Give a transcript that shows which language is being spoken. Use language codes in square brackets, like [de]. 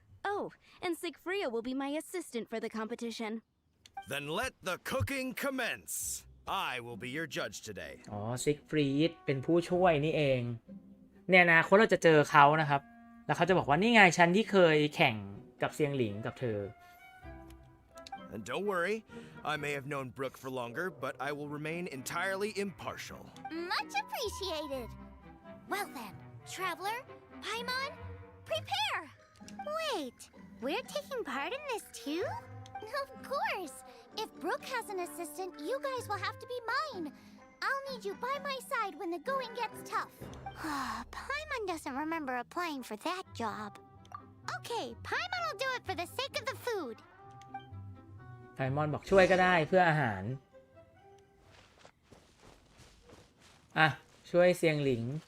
[en] Oh, and Sigfria will be my assistant for the competition. Then let the cooking commence. I will be your judge today. [th] อ๋อซิกฟรีดเป็นผู้ช่วยนี่เองเนี่ยนะคนเราจะเจอเขานะครับแล้วเขาจะบอกว่านี่ไงฉันที่เคยแข่งกับเซียงหลิงกับเธอ [en] And don't worry, I may have known Brooke for longer, but I will remain entirely impartial. Much appreciated. Well then, Traveler, Paimon, prepare! Wait, we're taking part in this too? Of course. If Brooke has an assistant, you guys will have to be mine. I'll need you by my side when the going gets tough. Paimon doesn't remember applying for that job. Okay, Paimon will do it for the sake of the food. [th] ไพมอนบอกช่วยก็ได้เพื่ออาหารอ่ะช่วยเซียงหลิง